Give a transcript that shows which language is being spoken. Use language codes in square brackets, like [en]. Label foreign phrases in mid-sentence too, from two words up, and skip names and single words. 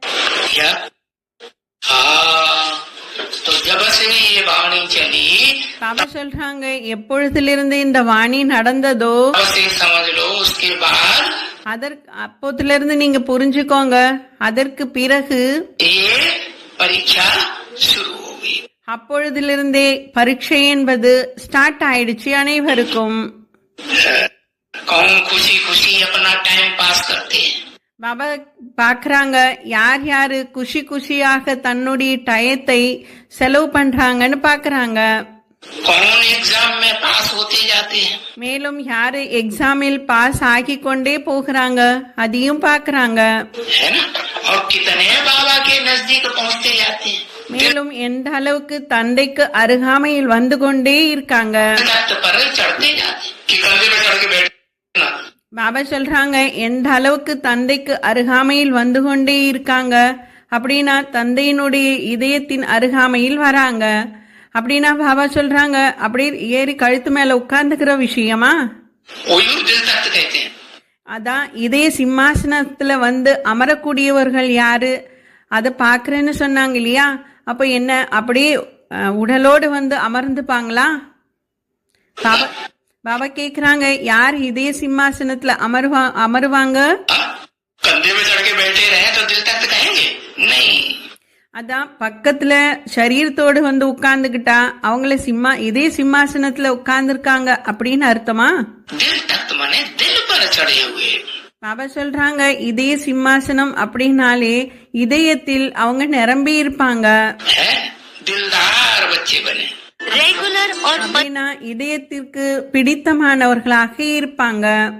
[ta] பாபா சொல்றாங்க எப்பொழுதிலிருந்து இந்த வாணி நடந்ததோ அதற்கு அப்போதிலிருந்து நீங்க புரிஞ்சுக்கோங்க. அதற்கு பிறகு அப்பொழுதிலிருந்தே பரீட்சை என்பது ஸ்டார்ட் ஆயிடுச்சு அனைவருக்கும். [hi] कौन खुशी खुशी अपना [en] time pass [hi] करते हैं. [ta] பாபா பாக்குறாங்க யார் யாரு குஷி குஷியாக தன்னுடைய டயத்தை செலவு பண்றாங்கன்னு பாக்குறாங்க. [hi] कौन एग्जाम में पास होते जाते हैं. [ta] மேலும் யாரு எக்ஸாமில் பாஸ் ஆகி கொண்டே போகிறாங்க அதையும் பாக்குறாங்க. [hi] है ना. और कितने बाबा के नजदीक पहुंचते जाते हैं. [ta] மேலும் எந்த அளவுக்கு தந்தைக்கு அருகாமையில் வந்து கொண்டே இருக்காங்க. [hi] पर चढ़ते जाते कि कंधे पे चढ़ के बैठना. [ta] பாபா சொல்றாங்க எந்த அளவுக்கு தந்தைக்கு அருகாமையில் வந்து கொண்டே இருக்காங்க அப்படின்னா தந்தையினுடைய இதயத்தின் அருகாமையில் வராங்க. அப்படின்னா பாபா சொல்றாங்க அப்படியே ஏறி கழுத்து மேல உட்கார்ந்துக்கிற விஷயமா? [hi] ओयूर दिल तख्त कहते हैं. [ta] அதான் இதய சிம்மாசனத்துல வந்து அமரக்கூடியவர்கள் யாரு அதை பாக்குறேன்னு சொன்னாங்க இல்லையா? அப்ப என்ன அப்படியே உடலோடு வந்து அமர்ந்துப்பாங்களா? பாபா பாபா கேக்குறாங்க யார் இதய சிம்மாசனத்துல அமருவாங்க? [hi] कंधे पे चढ़ के बैठे रहे तो दिल तख्त कहेंगे नहीं. [ta] அதான் பக்கத்துல சரீரத்தோடு வந்து உட்கார்ந்துகிட்டா அவங்கள இதே சிம்மாசனத்துல உட்கார்ந்துருக்காங்க அப்படின்னு அர்த்தமா? [hi] दिल तख्त माने दिल पर चढ़े हुए. [ta] பாபா சொல்றாங்க இதய சிம்மாசனம் அப்படின்னாலே இதயத்தில் அவங்க நிரம்பி இருப்பாங்க. [hi] दिलदार बच्चे बने. [ta] அப்படின்னா இதயத்திற்கு பிடித்தமானவர்களாக இருப்பாங்க.